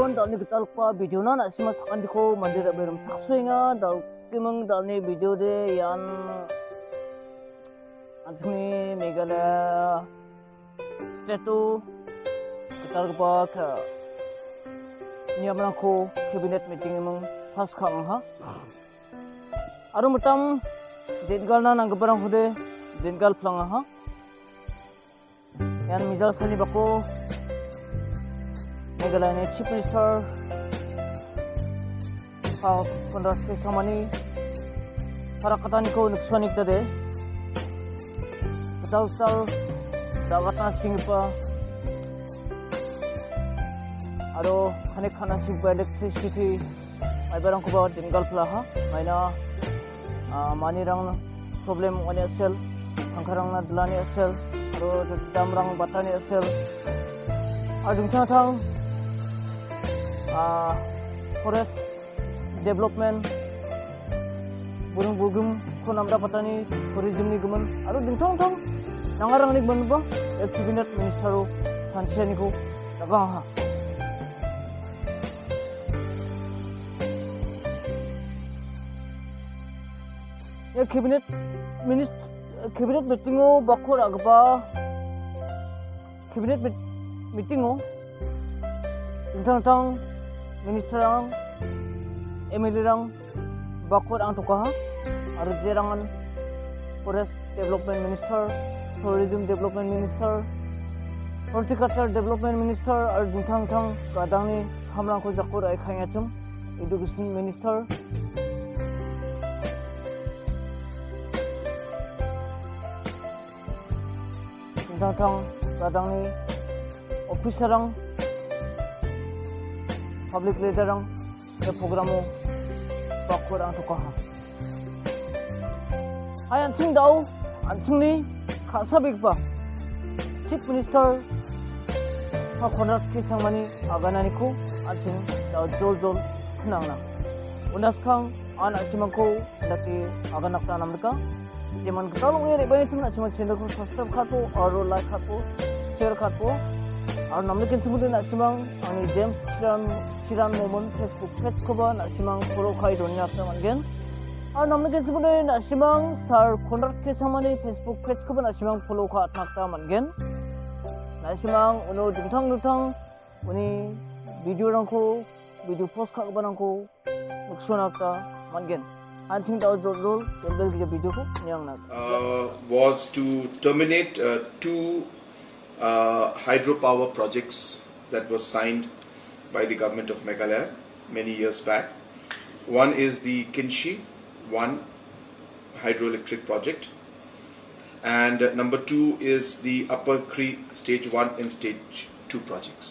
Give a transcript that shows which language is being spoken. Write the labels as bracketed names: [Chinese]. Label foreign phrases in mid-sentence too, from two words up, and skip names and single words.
[Garo] ni gital pa video na sima sakan diko mandir berum chaksuinga dal kimang dal ni video de yan anjni Meghalaya statue gital pa ka niamrang ko [English] cabinet meeting [Garo] emang pas kham ha aru mutam dengal na nangbarang hude dengal plang ha yan misal sani bako Meghalaya [English] Chief Minister [Garo] Conrad samani para katani ko nagsuanig tade tal dagat na singpa aro hanek khana singpa electricity ay barang ko ba dingal pla ha maina manirang problem ani asel angkarang na dlani asel aro damrang batani asel adung thang [English] forest development [Garo] burung ko namda patani tourism ni guman aro dingthong thong nangarang ni guman ba [English] cabinet minister [Garo] sanchani ko daga ha ya [English] cabinet meeting [Garo] o bakor agba [English] cabinet meeting [Garo] o dingthong Minister ang MLA rang bakod ang tukaha aru jerangan [English] Forest Development Minister, Tourism Development Minister, Horticulture Development Minister [Garo] aru dingthang kadang ni hamrang ko jakur ai khaya chum [English] Education Minister [Garo] dingthang kadang ni officer ang [English] public leader [Garo] ang program mo bakor ang tukaha ay anching ni khasabik ba [English] Chief Minister [Garo] Conrad samani aganani ko anching daw jol khnang na unas khang an asimang ko laki aganak ta namka jeman kalong ere bai chimna simang channel ko subscribe khatpo aro like khatpo share khatpo aru namni kinchumude na simang ani James Cheran Momin [English] Facebook page [Garo] ko ba na simang follow khai donya apna mangen aru namni kinchumude na simang sir Conrad samani [English] Facebook page [Garo] ko ba na simang follow kha atnakta mangen na simang uno dingthang uni video rangko [English] video post [Garo] kha ba rangko nuksunakta mangen anching daw jol ge video ko nyang na [English] was to terminate two hydropower projects that was signed by the government of Meghalaya many years back. One is the Kinshi 1 hydroelectric project, and number 2 is the Upper Cree stage 1 and stage 2 projects.